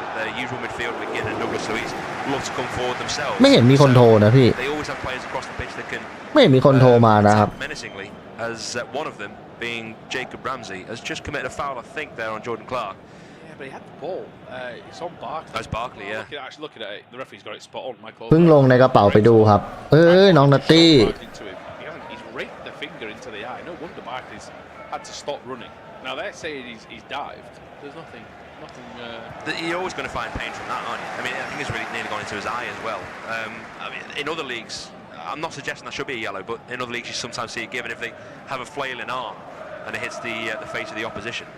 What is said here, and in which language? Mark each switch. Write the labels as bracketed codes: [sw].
[en] The usual midfield with Ginn and Douglas Luiz love to come forward themselves. [th] ไม่เห็นมีคนโทรนะพี่ [en] They always have players across the pitch that can [th] ไม่เห็นมีคนโทรมานะครับ [en] menacingly, as one of them being Jacob Ramsey has just committed a foul, I think, there on Jordan Clark. Yeah, but he had the ball. It's on Barkley. That's Barkley, yeah. Actually, looking at it, the referee's got it spot on. Michael. [th] เพิ่งลงในกระเป๋าไปดูครับน้องนัตตี้ [en] He's raked the finger into the eye. No wonder Barkley's had to stop running. Now they're saying he's dived. There's nothing. You're always going to find pain from that, aren't you? I mean, I think it's really nearly gone into his eye as well. I mean, in other leagues, I'm not suggesting that should be a yellow, but in other leagues you sometimes see it given if they have a flailing arm and it hits the face of the opposition.